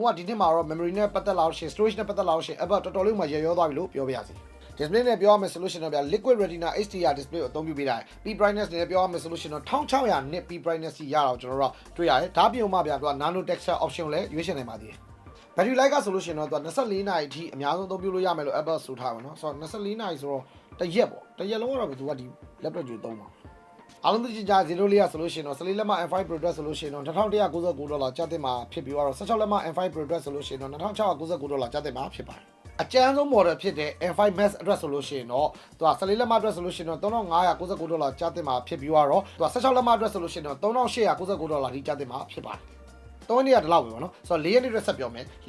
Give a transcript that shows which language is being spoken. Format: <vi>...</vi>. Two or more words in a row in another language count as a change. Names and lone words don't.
<my>ဒီနှစ်မှာတော့ memory နဲ့ပတ်သက်လာလို့ရှိရင် storage နဲ့ပတ်သက်လာလို့ရှိရင် Apple တော်တော်လေးမှရေရောသွားပြီလို့ပြောပြရစီdisplay နဲ့ပြောရမယ်ဆိုလို့ရှိရင်တော့ဗျာ</my> <en>liquid retina HDR display</en> <my>ကိုအသုံးပြုပေးတာ</my> <en>P brightness</en> <my>နဲ့ပြောရမယ်ဆိုလို့ရှိရင်တော့1600 nit P brightness ကြီးရတော့ကျွန်တော်တို့တွေ့ရတယ်ဒါပြုံမှဗျာသူက</my> <en>nano texture option</en> <my>လည်းရွေးချယ်နိုင်ပါသေးတယ်</my> <en>battery life</en> <my>ကဆိုလို့ရှိရင်တော့သူက24နာရီအထိအများဆုံးအသုံးပြုလို့ရ မယ်လို့ Apple ဆိုထားပါတော့ဆိုတော့24နာရီဆိုတော့တစ်ရက်ပေါ့တစ်ရက်လုံးကတော့သူကဒီ laptop ကြီးသုံးပါအားလုံးသိကြ0လေးရဆိုလို့ရှိရင်တော့14လက်မ M5 Pro အတွက်ဆိုလို့ရှိရင်တော့$2199ကျပ်တင်မှာဖြစ်ပြီးတော့16လက်မ M5 Pro အတွက်ဆိုလို့ရှိရင်တော့$2699ကျပ်တင်မှာဖြစ်ပါတယ်အကျန်းဆုံး model ဖြစ်တဲ့ M5 Max အတွက်ဆိုလို့ရှိရင်တော့သူက14လက်မအတွက်ဆိုလို့ရှိရင်တော့$3599ကျပ်တင်မှာဖြစ်ပြီးတော့သူက16လက်မအတွက်ဆိုလို့ရှိရင်တော့$3899ဒီကျပ်တင်မှာဖြစ်ပါတယ်3ရက်တလောက်ပဲပေါ့နော်ဆိုတော့4ရက်နေ့အတွက်ဆက်ပြောမယ်4</my>